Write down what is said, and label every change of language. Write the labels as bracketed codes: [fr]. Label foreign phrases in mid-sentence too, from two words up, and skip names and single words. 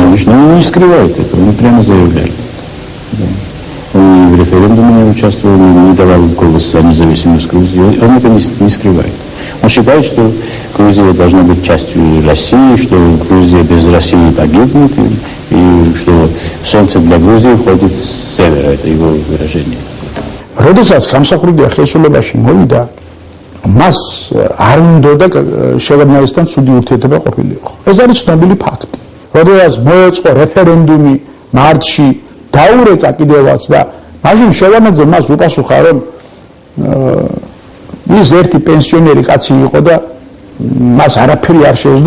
[ru] Конечно, он не скрывает это, он прямо заявляет. Он и в референдуме не участвовал, не давал голос за независимость Грузии. Он это не скрывает. Он считает, что Грузия должна быть частью России, что Грузия без России погибнет, и что солнце для Грузии входит с севера, это его выражение. [ka] როდესაც გამსახურდია ხელისუფლებაში მოვიდა, მას არ უნდოდა შევარდნაძესთან ცუდი ურთიერთობა ყოფილიყო. ეს არის ცნობილი ფაქტი. როდესაც მოეწყო რეფერენდუმი მარტში, დაურეკა კიდევაც და მაშინ შევარდნაძე მას უპასუხა, რომ ის ერთი პენსიონერი კაცი იყო და მას არაფერი არ შეეძლო.